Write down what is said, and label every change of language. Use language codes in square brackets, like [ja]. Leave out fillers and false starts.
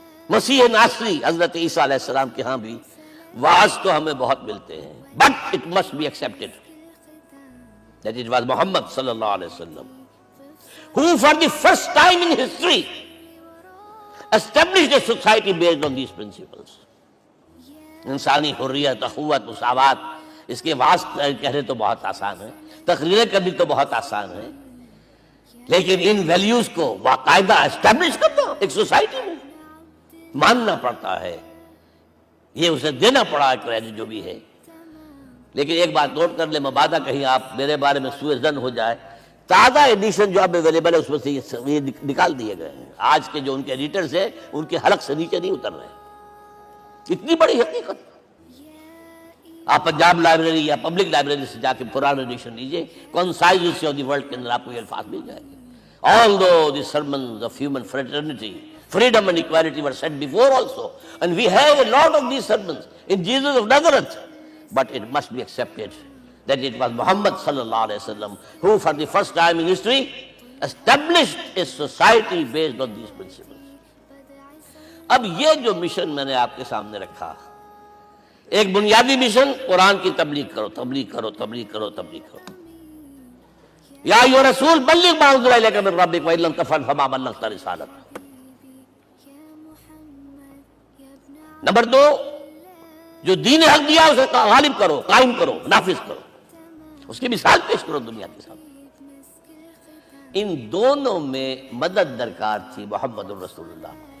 [ur] مسیح ناصری حضرت عیسیٰ علیہ السلام کے ہاں بھی واعظ تو ہمیں بہت ملتے ہیں، [en] but it must be accepted that it was Muhammad sallallahu alaihi wasallam who for the first time in history established a society based on these principles. [ur] انسانی حریت، اخوت، مساوات، اس کے واعظ کہنے تو بہت آسان ہے، تقریریں کرنی تو بہت آسان ہے، لیکن ان ویلیوز کو باقاعدہ اسٹیبلش کرنا ایک سوسائٹی میں ماننا پڑتا ہے. یہ اسے دینا پڑا کریڈٹ جو بھی ہے. لیکن ایک بات نوٹ کر لیں، مبادہ کہیں آپ میرے بارے میں سوء ظن ہو جائے، تازہ ایڈیشن جو اب اویلیبل ہے اس میں سے یہ نکال دیے گئے ہیں. آج کے جو ان کے ایڈیٹرز ہیں ان کے حلق سے نیچے نہیں اتر رہے. اتنی بڑی حقیقت. آپ پنجاب لائبریری یا پبلک لائبریری سے جا کے پرانا ایڈیشن لیجئے، concise history of the world کے اندر آپ کو یہ الفاظ مل جائیں گے. [en] Although the sermons of human fraternity, Freedom and equality were said before also. And we have a lot of these sermons in Jesus of Nazareth. But it must be accepted that it was Muhammad sallallahu alaihi wasallam who for the first time in history established a society based on these principles. [ur] اب یہ جو mission میں نے آپ کے سامنے رکھا، ایک بنیادی مشن قرآن کی تبلیغ کرو، تبلیغ کرو، تبلیغ کرو، تبلیغ کرو. [ar] یا ایھا رسول بلغ ما انزل الیک من ربک وان لم تفعل فما بلغت رسالتہ. [ur] نمبر 2، جو دین حق دیا اسے غالب کرو، قائم کرو، نافذ کرو، اس کی مثال پیش کرو دنیا کے سامنے. ان دونوں میں مدد درکار تھی محمد الرسول اللہ.